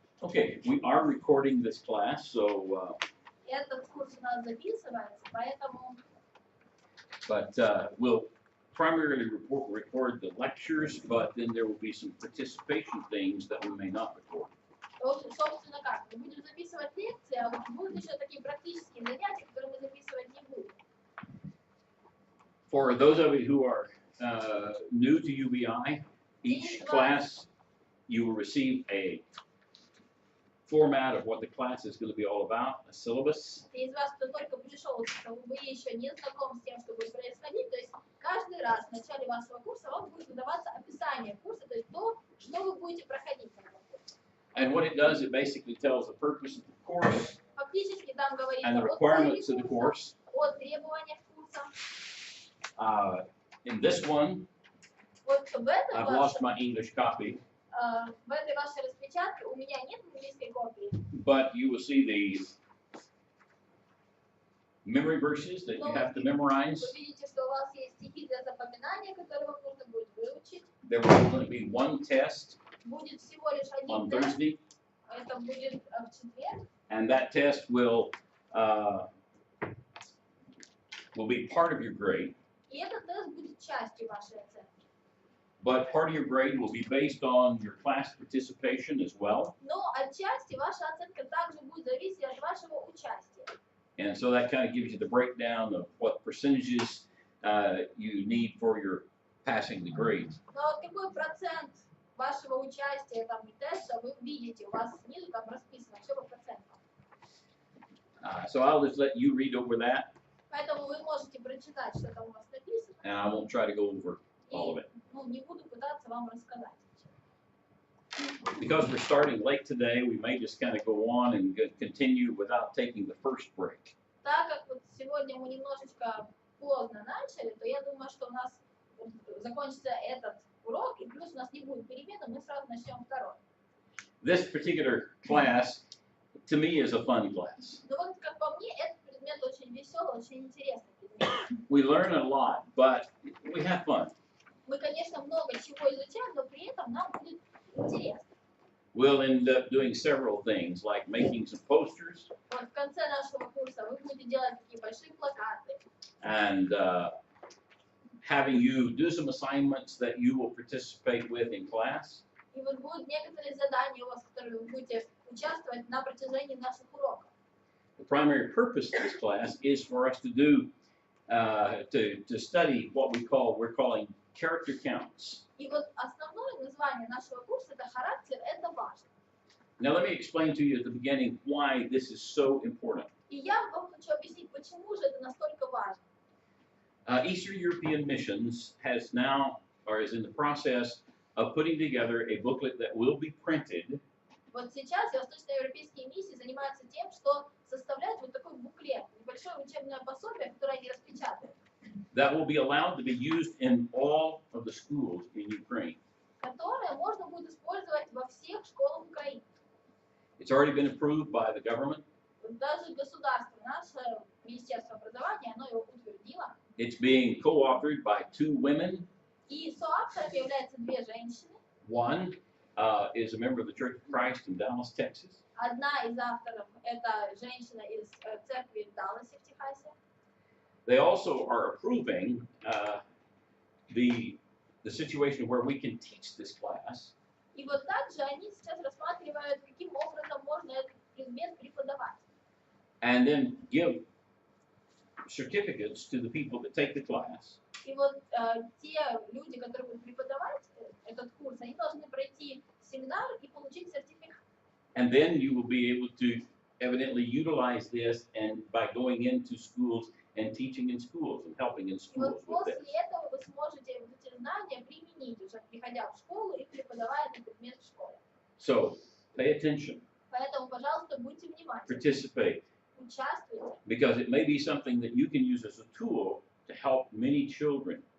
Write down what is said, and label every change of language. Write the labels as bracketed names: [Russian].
[English] Okay, we are recording this class, so [Russian] Этот курс у нас записывается, поэтому [English] we'll primarily record the lectures, but then there will be some participation things that we may not record. [Russian] собственно как, мы будем записывать лекции, а вот будут еще такие практические занятия, которые мы записывать не будем. [English] For those of you who are new to UBI, each class you will receive a format of what the class is going to be all about, a syllabus. [Russian] Из вас, кто только пришел, вы еще не знакомы с тем, что будет происходить, то есть каждый раз в начале вашего курса вам будет выдаваться описание курса, то есть то, что вы будете проходить на этом курсе. [English] And what it does, it basically tells the purpose of the course [Russian] Фактически там говорится [English] and the requirements of the course. [Russian] о требованиях курса. [English] In this one, [Russian] Вот в этом [English] I've lost my English copy, [Russian] в этой вашей распечатке у меня нет английской копии. [English] but you will see these memory verses that you have to memorize. [Russian] Вы видите, что у вас есть стихи для запоминания, которые вам нужно будет выучить. [English] There will only be one test [Russian] Будет всего лишь [English] on [Russian] один тест. [English] Thursday, [Russian] Это будет в четверг. [English] and that test will be part of your grade. [Russian] И этот тест будет частью вашей оценки. [English] But part of your grade will be based on your class participation as well. [Russian] Но отчасти ваша оценка также будет зависеть от вашего участия. [English] And so that kind of gives you the breakdown of what percentages you need for your passing the grades. [Russian] Но вот какой процент вашего участия там и теста вы видите, у вас снизу там расписано все по процентам. [English] So I'll just let you read over that, [Russian] Поэтому вы можете прочитать, что там у вас написано. [English] and I won't try to go over all of it. [Russian] Не буду пытаться вам рассказать. [English] Because we're starting late today, we may just kind of go on and continue without taking the first break. [Russian] Так как вот сегодня мы немножечко поздно начали, то я думаю, что у нас закончится этот урок, и плюс у нас не будет перемены, мы сразу начнем второй. [English] This particular class, to me, is a fun class. [Russian] Но вот как по мне, этот предмет очень веселый, очень интересный предмет. [English] We learn a lot, but we have fun. [Russian] Мы, конечно, много чего изучаем, но при этом нам будет интересно. [English] We'll end up doing several things, like making some posters [Russian] Вот в конце нашего курса вы будете делать такие большие плакаты. [English] and having you do some assignments that you will participate with in class. [Russian] И вот будут некоторые задания у вас, которые вы будете участвовать на протяжении наших уроков. [English] The primary purpose of this class is for us to do to study what we're calling character counts. [Russian] И вот основное название нашего курса это характер, это важно. [English] Now let me explain to you at the beginning why this is so important. [Russian] И я вам хочу объяснить, почему же это настолько важно. [English] Eastern European Missions has now, or is in the process of putting together a booklet that will be printed. [Russian] Вот сейчас восточноевропейские миссии занимаются тем, что составляют вот такой буклет, небольшое учебное пособие, которое они распечатают. [English] That will be allowed to be used in all of the schools in Ukraine. [Russian] Которое можно будет использовать во всех школах Украины. [English] It's already been approved by the government. [Russian] Даже государство, наше Министерство образования, оно его утвердило. [English] It's being co-authored by 2 women. [Russian] И соавторами являются 2 женщины. [English] One is a member of the Church of Christ in Dallas, Texas. [Russian] Одна из авторов – это женщина из церкви в Далласе, в Техасе. [English] They also are approving the situation where we can teach this class. [Russian] И вот также они сейчас рассматривают, каким образом можно этот предмет преподавать. [English] And then give certificates to the people that take the class. [Russian] И вот те люди, которые будут преподавать этот курс, они должны пройти семинар и получить сертификат. [English] And then you will be able to evidently utilize this and by going into schools and teaching in schools and helping in [Russian] И [English] schools [Russian] вот [English] with [Russian] после [English] this. [Russian] этого вы сможете вот эти знания применить, уже приходя в школу и преподавая этот предмет в школе. [English] So pay attention, [Russian] Поэтому, пожалуйста, будьте внимательны, [English] participate, [Russian] участвуйте, [English] because it may be something that you can use as a tool to help many children.